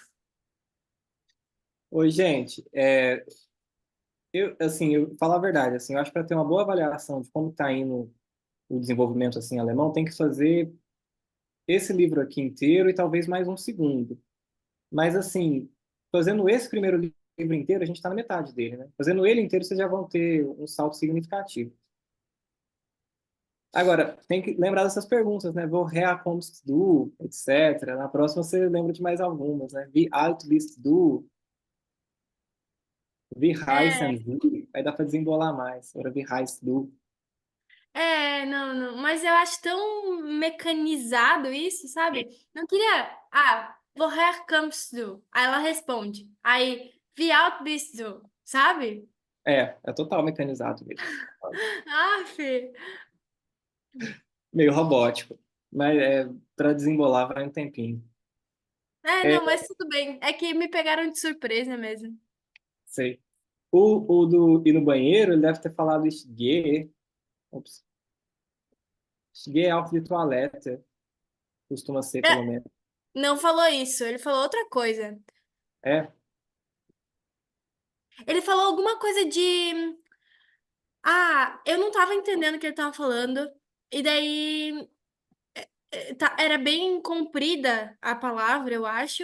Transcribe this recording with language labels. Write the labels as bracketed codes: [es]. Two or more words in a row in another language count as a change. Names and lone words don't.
[pt] Oi, gente, eu falar a verdade, assim, eu acho que para ter uma boa avaliação de como está indo o desenvolvimento assim alemão, tem que fazer esse livro aqui inteiro e talvez mais um segundo. Mas assim, fazendo esse primeiro livro inteiro, a gente está na metade dele, né? Fazendo ele inteiro, vocês já vão ter um salto significativo. Agora, tem que lembrar dessas perguntas, né? [de] Woher kommst du, [pt] etc. Na próxima você lembra de mais algumas, né? [de] Wie alt bist du? Wie [pt] É, [de] heißen Sie? [pt] Aí dá para desembolar mais. Agora, [de] wie heißt du? [pt] não, não, mas eu acho tão mecanizado isso, sabe? Não queria. [de] Ah, woher kommst du? [pt] Aí ela responde. Aí, [de] wie alt bist du? [pt] Sabe? É total mecanizado mesmo. Aff. Meio robótico. Mas para desembolar vai um tempinho. É, É, não, mas tudo bem. É que me pegaram de surpresa mesmo. sei. O do ir no banheiro, ele deve ter falado Gehe. [de] Ops. Gehe auf die Toilette. [pt] Costuma ser, É, pelo menos. não falou isso, ele falou outra coisa. É, Ele falou alguma coisa de. Ah, eu não tava entendendo o que ele tava falando. E daí. Era bem comprida a palavra, eu acho.